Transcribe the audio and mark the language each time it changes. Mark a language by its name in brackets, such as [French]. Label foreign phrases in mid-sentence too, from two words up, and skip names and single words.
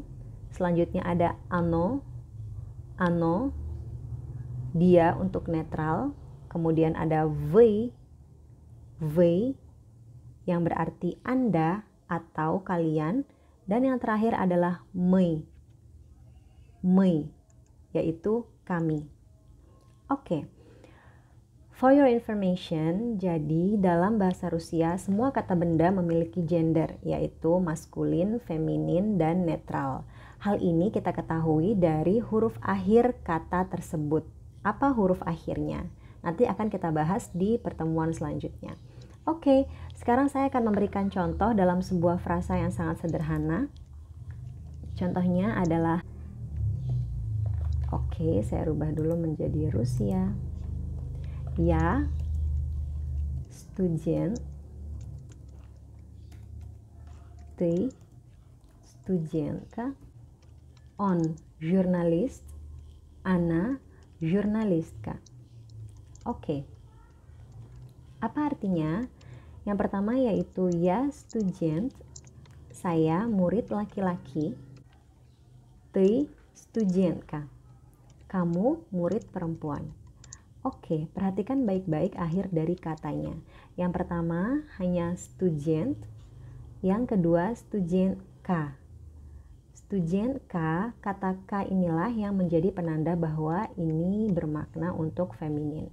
[Indonesian] Selanjutnya ada ano dia untuk netral. Kemudian ada V yang berarti Anda atau kalian. Dan yang terakhir adalah my yaitu kami. Oke. [English] For your information, [Indonesian] jadi dalam bahasa Rusia semua kata benda memiliki gender, yaitu maskulin, feminin, dan netral. Hal ini kita ketahui dari huruf akhir kata tersebut. Apa huruf akhirnya? Nanti akan kita bahas di pertemuan selanjutnya. Oke, sekarang saya akan memberikan contoh dalam sebuah frasa yang sangat sederhana. Contohnya adalah, oke, saya rubah dulu menjadi Rusia. [Russian] Я, студент, ты студентка, он журналист, она журналистка. [Indonesian] Oke. Apa artinya? Yang pertama yaitu [Russian] я студент, [Indonesian] saya murid laki-laki. [Russian] Ты студентка, [Indonesian] kamu murid perempuan. Oke, perhatikan baik-baik akhir dari katanya. Yang pertama hanya student, yang kedua studentka. Studentka, kata K inilah yang menjadi penanda bahwa ini bermakna untuk feminin.